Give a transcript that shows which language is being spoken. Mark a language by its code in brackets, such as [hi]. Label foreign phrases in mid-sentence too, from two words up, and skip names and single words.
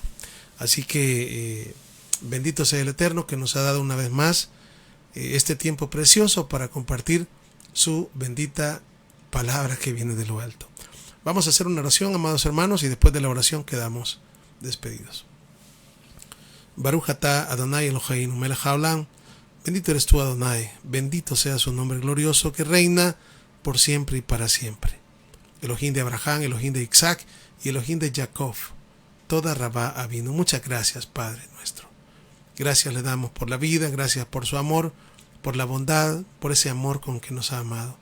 [es] Así que bendito sea el Eterno que nos ha dado una vez más este tiempo precioso para compartir su bendita palabra que viene de lo alto. Vamos a hacer una oración, amados hermanos, y después de la oración quedamos despedidos. [he] ברוך אתה אדוני אלוהינו מלך העולם. [es] Bendito eres tú, Adonai. Bendito sea su nombre glorioso que reina por siempre y para siempre. Elohim de Abraham, Elohim de Isaac y Elohim de Jacob. [he] תודה רבה אבינו. [es] Muchas gracias, Padre nuestro. Gracias le damos por la vida, gracias por su amor, por la bondad, por ese amor con que nos ha amado.